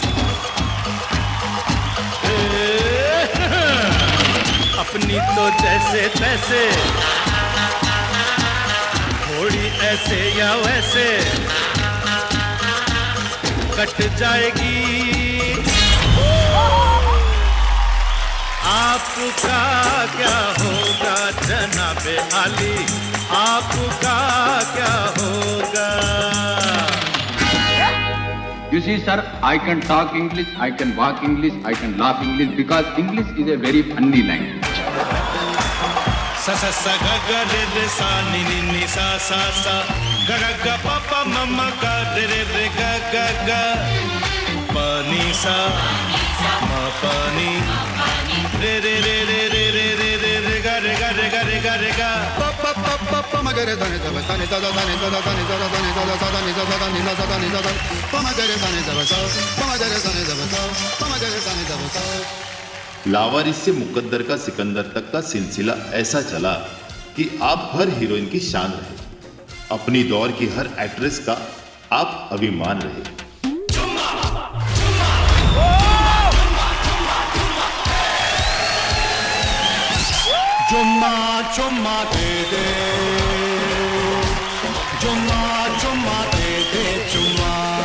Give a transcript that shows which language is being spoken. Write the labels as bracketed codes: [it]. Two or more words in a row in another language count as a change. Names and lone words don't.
[hi] अपनी तो जैसे तैसे, थोड़ी ऐसे या वैसे कट जाएगी। आपका क्या होगा जनाबे आली, आपका क्या होगा। [en] You see, sir, I can talk English, I can walk English, I can laugh English because English is a very funny language. Sa sa sa ga ga re re sa ni ni ni sa sa sa ga ga ga pa pa ma ma ga re re re ga ga ga pa ni sa ma pa ni re re re re re re re re re ga re ga re ga re ga re ga pa pa pa pa pa ma ga re da ne da sa ni da da ni da da ni da da ni da da sa da ni da da ni da da ni da da pa ma ga re da ni da sa pa ma ga re da ni da sa pa ma ga re da ni da sa। [hi] लावारिस से मुकद्दर का सिकंदर तक का सिलसिला ऐसा चला कि आप हर हीरोइन की शान रहे, अपनी दौर की हर एक्ट्रेस का आप अभिमान रहे। चुम्मा चुम्मा दे दे, चुम्मा चुम्मा दे दे चुम्मा।